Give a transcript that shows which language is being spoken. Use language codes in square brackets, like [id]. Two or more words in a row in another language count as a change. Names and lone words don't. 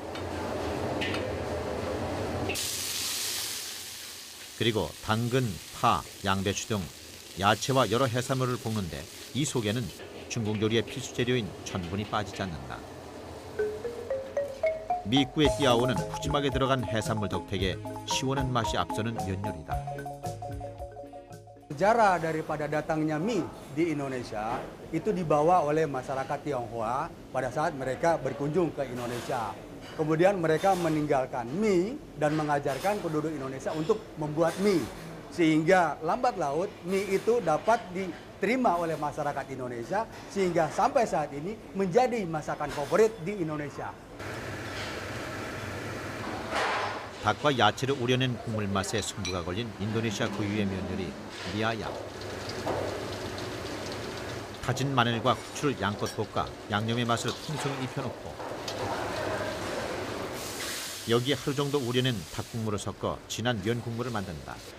[ko] 그리고 당근, 파, 양배추 등 야채와 여러 해산물을 볶는데 이 속에는 중국 요리의 필수 재료인 전분이 빠지지 않는다. 미꾸의 띠아오는 푸짐하게 들어간 해산물 덕택에 시원한 맛이 앞서는 면 요리다. [id] Sejarah daripada datangnya mie di Indonesia itu dibawa oleh masyarakat Tionghoa pada saat mereka berkunjung ke Indonesia. Kemudian mereka meninggalkan mie dan mengajarkan penduduk Indonesia untuk membuat mie. Sehingga lambat laut mie itu dapat diterima oleh masyarakat Indonesia sehingga sampai saat ini menjadi masakan favorit di Indonesia. [ko] 닭과 야채를 우려낸 국물 맛에 승부가 걸린 인도네시아 고유의 면요리 미아얌. 다진 마늘과 후추를 양껏 볶아 양념의 맛을 풍성히 입혀놓고 여기에 하루 정도 우려낸 닭국물을 섞어 진한 면 국물을 만든다.